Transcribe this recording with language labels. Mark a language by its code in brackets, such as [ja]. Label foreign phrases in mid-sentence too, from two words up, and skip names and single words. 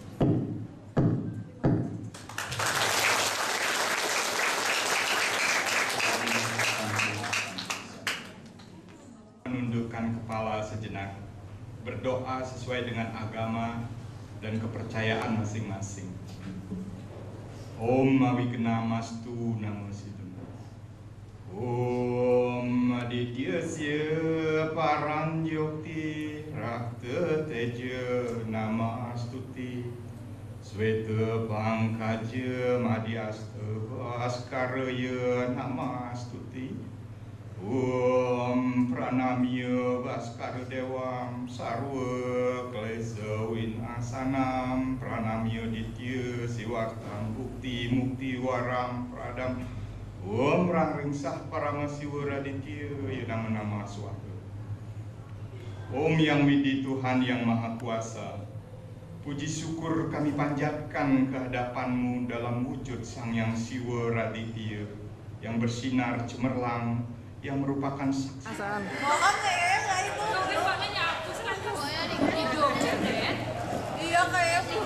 [id] Menundukkan kepala sejenak, berdoa sesuai dengan agama dan kepercayaan masing-masing. [sa] ॐ अविघ्नमस्तु नमो सिद्धाय. ॐ आदित्यस्य परञ्ज्योति रक्त तेज नमोऽस्तुते श्वेत पङ्कज मध्यस्थ भास्कराय नमोऽस्तुते. ॐ प्रणम्य भास्कर देवं सर्व क्लेश विनाशनम् प्रणम्य आदित्य शिवार्थं भुक्ति मुक्ति वरं प्रदम् ॐ रंरिंसः परमशिव आदित्या यनमो नमः स्वाहा. [id] Om Yang Widi Tuhan Yang Maha Kuasa, puji syukur kami panjatkan kehadapan-Mu dalam wujud Sang Yang Siwa Raditya yang bersinar cemerlang, yang merupakan saksi. Iya kayak